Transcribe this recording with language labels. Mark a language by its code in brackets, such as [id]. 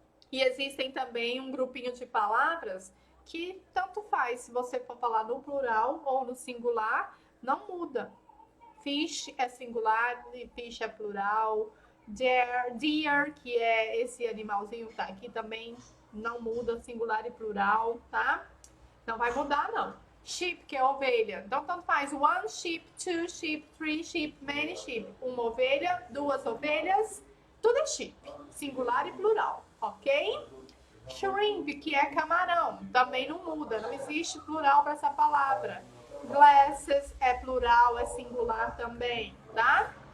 [pt] E existem também um grupinho de palavras que tanto faz, se você for falar no plural ou no singular, não muda. Fish é singular, fish é plural. Deer, que é esse animalzinho que tá aqui também, não muda, singular e plural, tá? Não vai mudar, não. Sheep, que é ovelha. Então, tanto faz. [en] One sheep, two sheep, three sheep, many sheep. [pt] Uma ovelha, duas ovelhas, tudo é sheep. Singular e plural, ok? Shrimp, que é camarão. Também não muda, não existe plural para essa palavra. Glasses é plural, é singular também, tá?